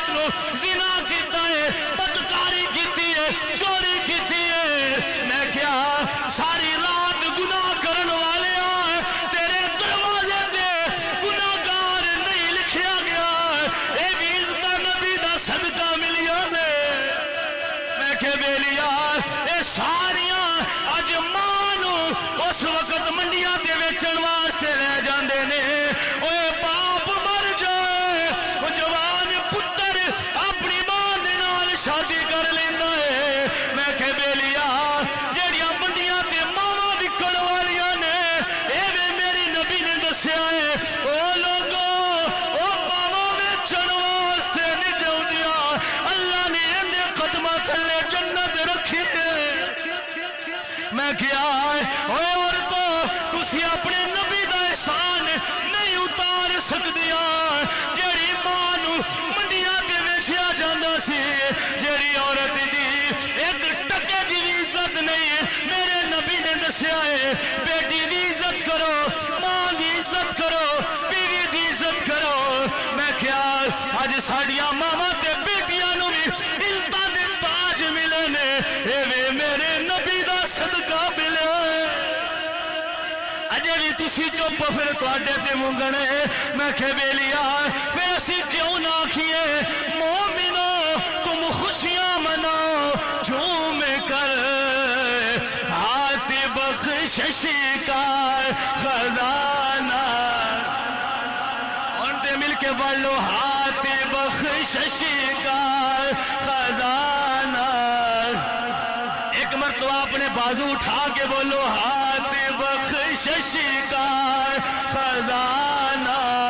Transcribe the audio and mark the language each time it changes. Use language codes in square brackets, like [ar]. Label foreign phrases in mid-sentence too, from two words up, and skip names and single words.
[pa] زنا کیتا ہے بدکاری کیتی ہے چوری کیتی ہے میں کیا ساری رات گناہ کرن والے تیرے دروازے تے گناہگار نہیں لکھیا گیا اے بھی عزت نبی دا صدقہ ملیا نے میں کہ بیلیا اے ساریاں اج ماں نو اس وقت منڈیاں تے ویچن واسطے لے جاندے نے اوے باپ مر جائے او جوان پتر اپنی ماں دے نال شادی کر لیندا ہے میں کہ بیلیا جڑیاں منڈیاں تے ماواں وکن والیاں نے اے وے میری نبی نے دسیا ہے او لوگوں او ماواں ویچن واسطے نہیں جاندیاں اللہ نے اندے قدماں تھلے جنت رکھی ہے میں کیا اوے عورتوں تسی اپنے نبی دا احسان نہیں اتار سکدیاں جیڑی ماں نو منڈیاں تے ویچیا جاندا سی جیڑی عورت دی ایک ٹکے دی بھی عزت نہیں میرے نبی نے دسیا ہے بیٹی دی عزت کرو ماں دی عزت کرو بیوی دی عزت کرو میں کیا اج ساڈیاں ماواں تے بیٹیاں نو بھی عزتاں دے تاج ملے نے ایویں میرے نبی دا صدقہ ملے اجے بھی تسی چپ پھر تواڈے تے منگن میں کہ بیلیا پھر اسی کیوں نہ آکھیے [ur] مومنو تم خوشیاں مناؤ جھوم کر ہاتھ بخشش کا خزانہ اور تے مل کے بولو ہاتھ بخشش کا خزانہ ایک مرتبہ اپنے بازو اٹھا کے بولو ہاتھ بخشش کا خزانہ